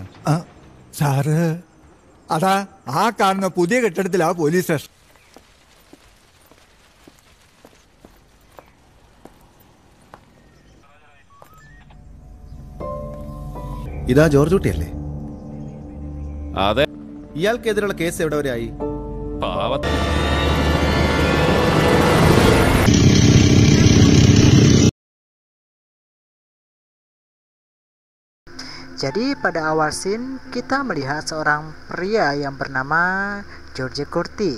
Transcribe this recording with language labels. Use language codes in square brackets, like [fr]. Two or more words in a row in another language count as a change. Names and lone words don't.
[ml] സാറ് അതാ ആ കാണുന്ന പുതിയ കെട്ടിടത്തിലാ പോലീസ് സ്റ്റേഷൻ. ഇതാ ജോർജ് കുട്ടിയല്ലേ? അതെ. ഇയാൾക്കെതിരെയുള്ള കേസ് എവിടെ വരെ ആയി? [id] Jadi pada awal scene kita melihat seorang pria yang bernama George Curti.